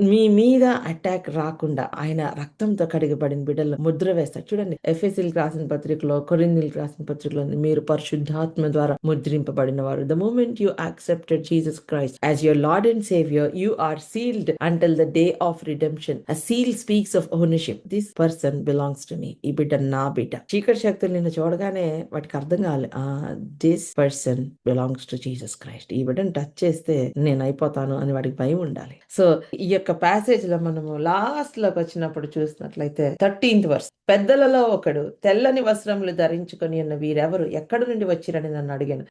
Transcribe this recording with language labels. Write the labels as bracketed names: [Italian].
[Telugu] మీ మీద అటాక్ రాకుండా ఆయన రక్తంతో కడిగబడిన బిడ్డలు ముద్ర వేస్తాడు. చూడండి, ఎఫెసీయులకు రాసిన పత్రికలో, కొరింథీయులకు రాసిన పత్రికలో మీరు పరిశుద్ధాత్మ ద్వారా ముద్రింపబడిన వారు. [English] The moment you accepted Jesus Christ as your Lord and saviour, you are sealed until the day of redemption. A seal speaks of ownership. This person belongs to me. [Telugu] ఈ బిడ్డ నా బిడ్డ. చీకటి శక్తులు నిన్ను చూడగానే వాటికి అర్థం కావాలి, [English] This person belongs to Jesus Christ. [Telugu] ఈ బిడ్డను టచ్ చేస్తే నేను అయిపోతాను అని వాడికి భయం ఉండాలి. సో ఈ యొక్క ప్యాసేజ్ లో మనము లాస్ట్ లోకి వచ్చినప్పుడు చూసినట్లయితే 13th verse, పెద్దలలో ఒకడు తెల్లని వస్త్రములు ధరించుకొని ఉన్న వీరెవరు, ఎక్కడి నుండి వచ్చిరని నన్ను అడిగాను.